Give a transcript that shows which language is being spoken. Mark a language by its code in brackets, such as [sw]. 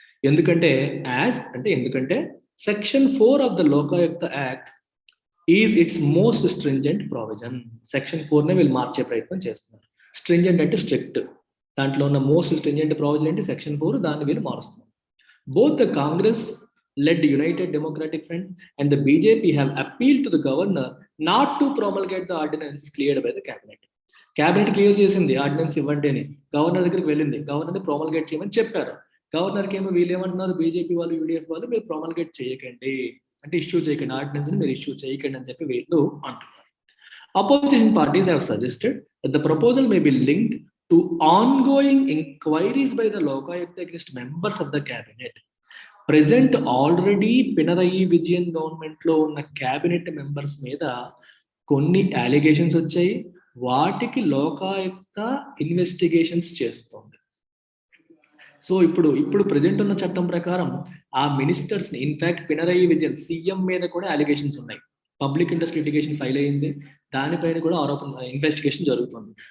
[en] ఎందుకంటే section 4 of the Lokayukta act is it's most stringent provision. [te] Section 4నే వీళ్ళు మార్చే ప్రయత్నం చేస్తున్నారు. స్ట్రింజెంట్ అంటే స్ట్రిక్ట్, దాంట్లో ఉన్న మోస్ట్ స్ట్రింజెంట్ ప్రావిజన్ అంటే సెక్షన్ 4, దాన్ని వీళ్ళు మారుస్తున్నారు. [en] Both the Congress led United Democratic Front and the BJP have appealed to the governor not to promulgate the ordinance cleared by the cabinet. [te] Cabinet clear చేసింది ordinance ఇవ్వండి అని, governor దగ్గరికి వెళ్ళింది, గవర్నర్ని ప్రోమల్గేట్ చేయమని చెప్పారు. గవర్నర్కి ఏమో వీళ్ళు ఏమంటున్నారు, బీజేపీ వాళ్ళు యూడిఎఫ్ వాళ్ళు, మీరు ప్రోమల్గేట్ చేయకండి, అంటే ఇష్యూ చేయకండి, ఆర్డినెన్స్ ని మీరు ఇష్యూ చేయకండి అని చెప్పి వీళ్ళు అంటున్నారు. [en] Opposition parties have suggested that the proposal may be linked to ongoing inquiries by the Lokayukta against members of the cabinet. [te] Present already Pinarayi Vijayan government లో ఉన్న క్యాబినెట్ మెంబర్స్ మీద కొన్ని అలిగేషన్స్ వచ్చాయి, వాటికి లోకాయుక్త ఇన్వెస్టిగేషన్స్ చేస్తుంది. సో ఇప్పుడు ప్రెజెంట్ ఉన్న చట్టం ప్రకారం ఆ మినిస్టర్స్ ని, ఇన్ఫాక్ట్ పినరయి విజయన్ సీఎం మీద కూడా అలిగేషన్స్ ఉన్నాయి, పబ్లిక్ ఇంట్రెస్ట్ లిటిగేషన్ ఫైల్ అయ్యింది, దానిపైన కూడా ఇన్వెస్టిగేషన్ జరుగుతుంది.